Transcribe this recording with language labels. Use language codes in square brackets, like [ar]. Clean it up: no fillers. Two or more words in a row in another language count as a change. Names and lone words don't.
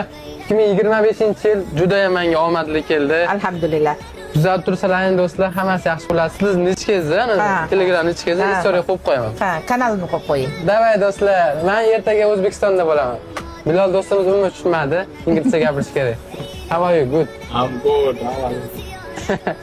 [uz] 2025-yil juda ham menga omadli keldi. Alhamdulillah. Kuzatib tursalaring do'stlar, hammasi yaxshi bo'ladi. Siz nechkangizda? Telegram nechkangizda? Istoriya qo'yib qo'yaman. Ha, kanalimni qo'yib qo'ying. Davay do'stlar, men ertaga O'zbekistonda bo'laman. Bilal do'stimiz umuman tushunmadi. Inglizcha gapirish kerak. [en] How are you? Good. I'm good. How are you?